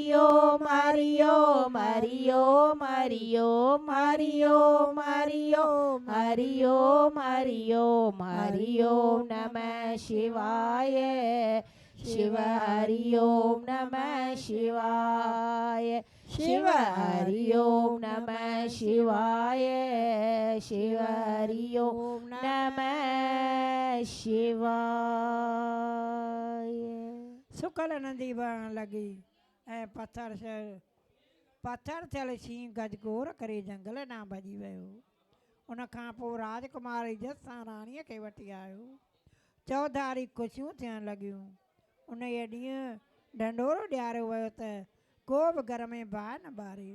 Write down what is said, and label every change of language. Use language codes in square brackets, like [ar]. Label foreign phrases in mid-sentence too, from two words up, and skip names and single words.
[sa] ओम हरि ओम हरि ओम हरि ओम हरि ओम हरि ओम हरि ओम हरि ओम हरि ओम नमः शिवाय शिव हरि ओम नमः शिवाय शिव हरि ओम नमः शिवाय शिव हरि ओम नमः शिवाय। [sd] सुकल नंदी बहण लगी ऐं पत्थर थियल शींहं गजगोर करे जंगल ॾांहुं भॼी वियो। उन खां पोइ राजकुमार इज़त सां राणीअ खे वठी आयो। चौधारी ख़ुशियूं थियण लॻियूं। उन ॾींहुं ढंढोरो ॾियारियो वियो त को बि घर में बाहि न ॿारे।